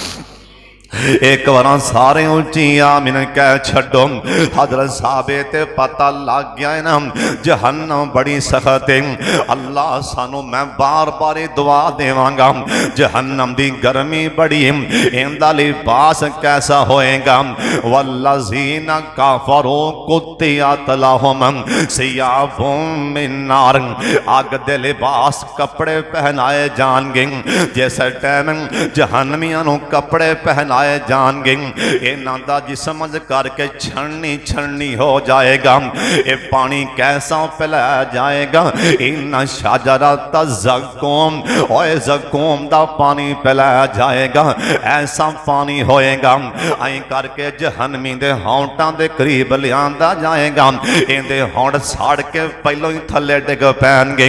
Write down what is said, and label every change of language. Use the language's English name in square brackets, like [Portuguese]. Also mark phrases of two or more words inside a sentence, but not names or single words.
[Punjabi] ਇੱਕ ਵਾਰ ਸਾਰੇ ਉੱਚੀ ਆਮੀਨ ਕਹਿ ਛੱਡੋ। [Urdu] حضرت صاحبے تے پتا لگ گیا ہے نا جہنم بڑی سخت ہے. [Punjabi] ਅੱਲ੍ਹਾ ਸਾਨੂੰ ਮੈਂ ਬਾਰ ਬਾਰ ਦੁਆ ਦੇਵਾਂਗਾ ਜਹੰਨਮ ਦੀ ਗਰਮੀ ਬੜੀ ਹੈ ਇੰਦਾ ਲਿਬਾਸ ਕੈਸਾ ਹੋਏਗਾ। [Arabic] والذين كفروا قطعت لهم ثياب من نار [Punjabi] ਅੱਗ ਦੇ ਲਿਬਾਸ ਕੱਪੜੇ ਪਹਿਨਾਏ ਜਾਣਗੇ। ਜੈਸੇ ਟਾਈਮ ਜਹੰਨਮੀਆਂ ਨੂੰ ਕੱਪੜੇ ਪਹਿਨਾਏ ਜਾਣਗੇ ਇਨ੍ਹਾਂ ਦਾ ਜਿਸਮ ਕਰਕੇ ਛੰਨੀ ਛੰਨੀ ਹੋ ਜਾਏਗਾ। [Urdu] یہ پانی کیسا پلایا جائے گا. [Arabic] إن شجرة الزقوم [Punjabi] ਔਰ ਜ਼ੱਕੂਮ ਦਾ ਪਾਣੀ ਪਿਲਾਇਆ ਜਾਏਗਾ। ਐਸਾ ਪਾਣੀ ਹੋਏਗਾ ਆਈ ਕਰਕੇ ਜਹੰਨਮੀ ਦੇ ਹੋਂਠਾਂ ਦੇ ਕਰੀਬ ਲਿਆਂਦਾ ਜਾਏਗਾ। ਇਹਦੇ ਹੋਂਠ ਸੜ ਕੇ ਪਹਿਲੋਂ ਹੀ ਥੱਲੇ ਡਿੱਗ ਪੈਣਗੇ।